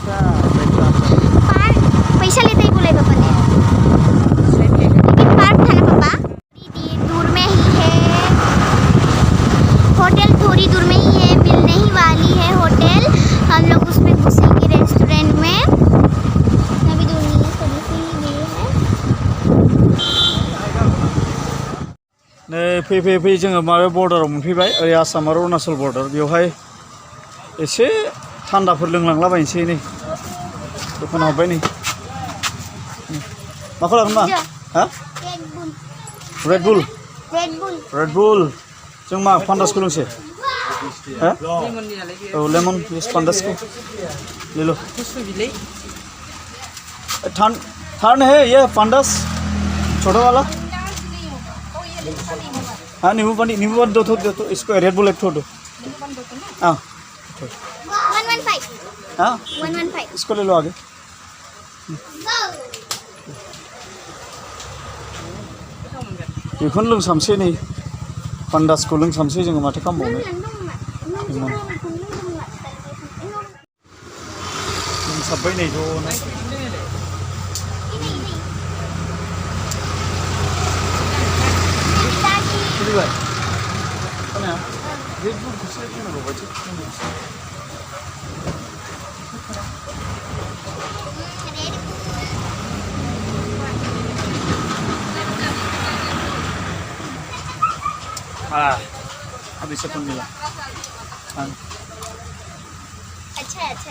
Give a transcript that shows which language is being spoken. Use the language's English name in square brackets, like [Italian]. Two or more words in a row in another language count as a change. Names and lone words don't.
[Hindi] पार्क पैसा लेते ही बोले पापा ने लेकिन पार्क था ना पापा थोड़ी दूर में ही है होटल थोड़ी दूर में ही है मिलने ही वाली है होटल हम लोग उसमें घुसेंगे रेस्टोरेंट में अभी दूर नहीं है थोड़ी सी ही दूर है [Bodo] नै फै जोङो माबा बर्डाराव मोनफैबाय ओरै आसाम आरो अरुणाचल बर्डार बेवहाय एसे थान्दाफोर लोंलांलाबायनोसै नै दखान हाबबाय नै माखौ लागोन मा हा रेड बुल जों मा फान्दासखौ लोंसै हा [Hindi] लेमन नहीं [Bodo] औ [English] lemon yes [Bodo] फान्दासखौ [Hindi] ले लो [Bodo] गुसु बिलाइ [Hindi] ठंड है ये फान्दास छोटा वाला हाँ नींबू पानी दो तो इसको रेड बुल एक दो हाँ 115 हाँ 115 इसको ले लो आगे [Bodo] बेखौनो लोंसाबसै नै पान्डासखौ लोंसाबसै जोङो माथो खालामबावनो लोंसाबबाय नै ज'नो फैबाय खोनाया बे बुंखौसो बुंनांगौ बायदि [Indonesian] habis itu mila. [Hindi] अच्छा अच्छा